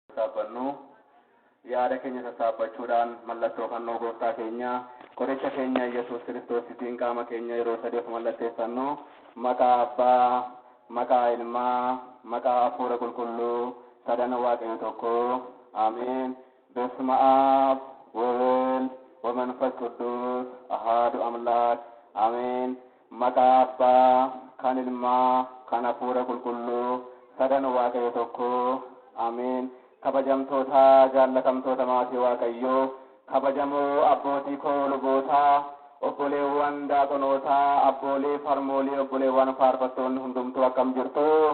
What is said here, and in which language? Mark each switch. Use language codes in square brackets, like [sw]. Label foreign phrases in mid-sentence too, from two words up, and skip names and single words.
[om] Saabbannu, yaada keenya sassaabbachuudhaan mallattoo fannoo gooftaa keenya, qoricha keenya Yesuus Kiristoositiin qaama keenya yeroo sadii of mallatteessannu, maqaa Abbaa, maqaa Ilmaa, maqaa Hafuura Qulqulluu, sadan Waaqayyo tokko. Ameen. [gez] በስመ አብ ወወልድ ወመንፈስ ቅዱስ አሐዱ አምላክ አሜን። [om] Maqaa Abbaa, kan Ilmaa, kan Hafuura Qulqulluu, sadan Waaqayyo tokko. Ameen. Kabajamtoota, jaallatamtoota maatii Waaqayyoo, kabajamoo abbootii koo lubootaa, obboleewwan daaqonootaa, abboolee farmoolii, obboleewwan faarfattoonni hundumtuu akkam jirtu?